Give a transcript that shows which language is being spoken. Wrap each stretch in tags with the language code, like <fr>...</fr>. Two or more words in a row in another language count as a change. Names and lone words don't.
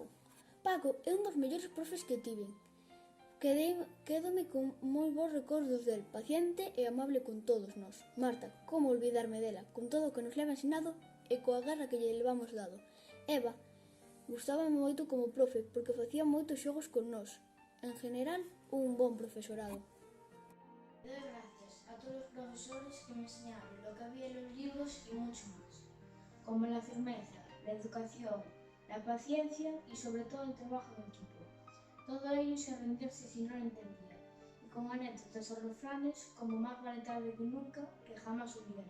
<gl>Paco é un dos mellores profes que tiven. Quédome con moi bons recordos del, paciente e amable con todos nós. Marta, como olvidarme dela, con todo o que nos leva ensinado e coa garra que lle levamos dado. Eva, Gustábame moito como profe porque facía moitos xogos con nós. En general, un bon profesorado.</gl> <es>Doy gracias a todos los profesores que me enseñaron lo que había en los libros y mucho más, como la firmeza, la educación, la paciencia y sobre todo el trabajo en equipo. Todo ello sin rendirse si no lo entendía, y con anécdotas o refranes como más vale tarde que nunca, que jamás olvidaré.</es>